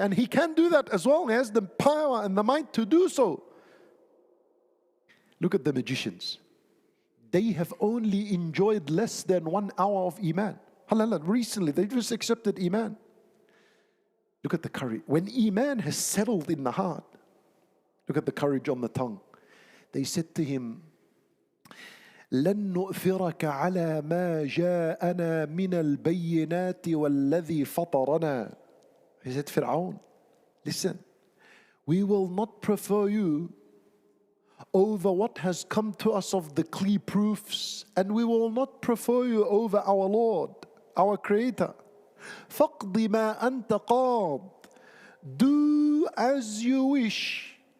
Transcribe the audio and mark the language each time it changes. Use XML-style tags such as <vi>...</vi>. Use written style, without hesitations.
<en>And he can do that as well. He has the power and the might to do so. Look at the magicians. They have only enjoyed less than 1 hour of Iman. Recently, they just accepted Iman. Look at the courage. When Iman has settled in the heart, look at the courage on the tongue. They said to him,</en> <ar>لن نؤثرك على ما جاءنا من البينات والذي فطرنا.</ar> <en>He said, Fir'aun, listen, we will not prefer you over what has come to us of the clear proofs, and we will not prefer you over our Lord, our Creator.</en> <ar>فَقْضِ مَا أَنْتَ قَاضٍ.</ar> <en>Do as you wish.</en>